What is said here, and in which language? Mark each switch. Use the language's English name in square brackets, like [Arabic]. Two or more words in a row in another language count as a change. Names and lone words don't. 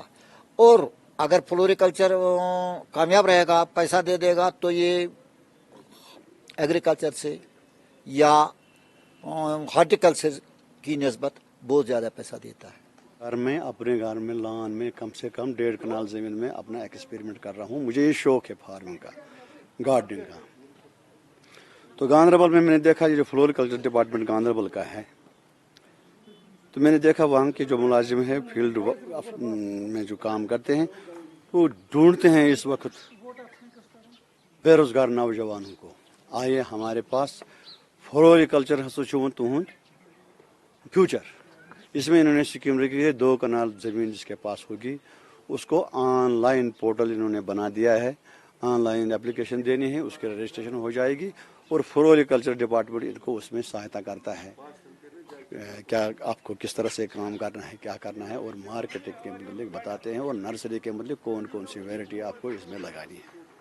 [Urdu] اور اگر فلوریکلچر کامیاب رہے گا, پیسہ دے گا, تو یہ ایگریکلچر سے یا ہارٹیکلچر کی نسبت بہت زیادہ پیسہ دیتا ہے. اپنے گھر میں لان میں کم سے کم 1.5 کنال زمین میں اپنا ایکسپیریمنٹ کر رہا ہوں. مجھے یہ شوق ہے فارمنگ کا, گارڈننگ کا. تو گاندربل میں نے دیکھا یہ جو [English] floriculture department [Urdu] گاندربل کا ہے, تو میں نے دیکھا وہاں کے جو ملازم ہیں فیلڈ میں جو کام کرتے ہیں وہ ڈھونڈتے ہیں اس وقت بے روزگار نوجوانوں کو. آئیے ہمارے پاس فلوریکلچر [Kashmiri] ہسا چھُ تہنٛد فیوچر. [Urdu] اس میں انہوں نے اسکیم رکھی ہے 2 کنال زمین جس کے پاس ہوگی اس کو [English] online portal [Urdu] انہوں نے بنا دیا ہے. [English] online application [Urdu] دینی ہے, اس کے رجسٹریشن ہو جائے گی اور [English] floriculture department [Urdu] ان کو اس میں سہایتا کرتا ہے کیا آپ کو کس طرح سے کام کرنا ہے, کیا کرنا ہے, اور مارکیٹنگ کے متعلق بتاتے ہیں, اور نرسری کے متعلق کون کون سی ویرائٹی آپ کو اس میں لگانی ہے.